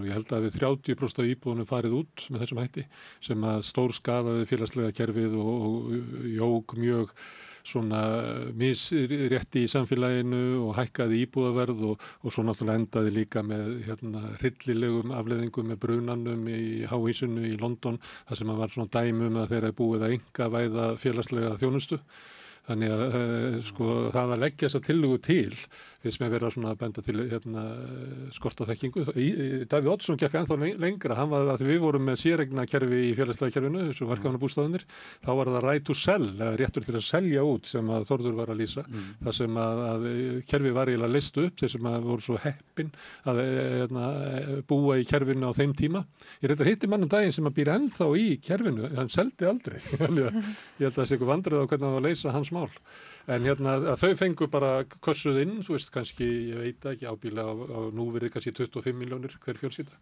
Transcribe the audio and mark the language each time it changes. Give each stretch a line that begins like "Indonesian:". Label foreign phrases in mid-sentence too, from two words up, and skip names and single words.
Icelandic: Ég held að við 30% af íbúðunum farið út með þessum hætti sem að stór skaðaði félagslega kerfið og jók mjög svona misrétti í samfélaginu og hækkaði íbúðaverð og svo náttúrulega endaði líka með hryllilegum afleiðingum með brunanum í háhýsinu í London þar sem var svona dæmi að þeirra búið að einkavæða félagslega þjónustu. Þannig að sko það að leggja þessa tillögu til finnst mér vera svona að benda til skort á þekkingu. Davíð Oddsson gekk ennþá lengra, hann var að við vorum með séreignakerfi í félagslega kerfinu, þessu verkefnabústaðanir, þá var það
English: right to sell,
Icelandic: réttur til að selja út sem að Þórður var að lýsa, þar sem að kerfi var eiginlega leyst upp, þeir sem að voru svo heppin að búa í kerfinu á þeim tíma. Ég reyndar hitti mann daginn sem að býr ennþá í kerfinu, hann seldi aldrei. Ég held að það sé ykkur vandræði á hvernig það var að leysa hans mál. En að þau fengu bara kössuð inn, þú veist, kannski, ég veit ekki, ábyggilega á núvirði kannski 25 milljónir hver fjölskylda.